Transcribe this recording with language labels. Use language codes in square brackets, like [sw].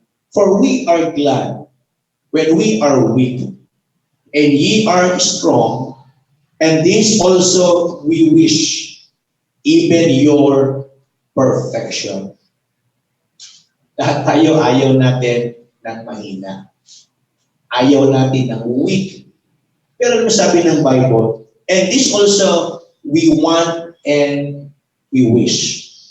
[en] For we are glad when we are weak, and ye are strong, and this also we wish, even your perfection. [tl] Lahat tayo ayaw natin ng mahina. Ayaw natin ng weak. Pero ano sabi ng Bible? [en] And this also we want and we wish.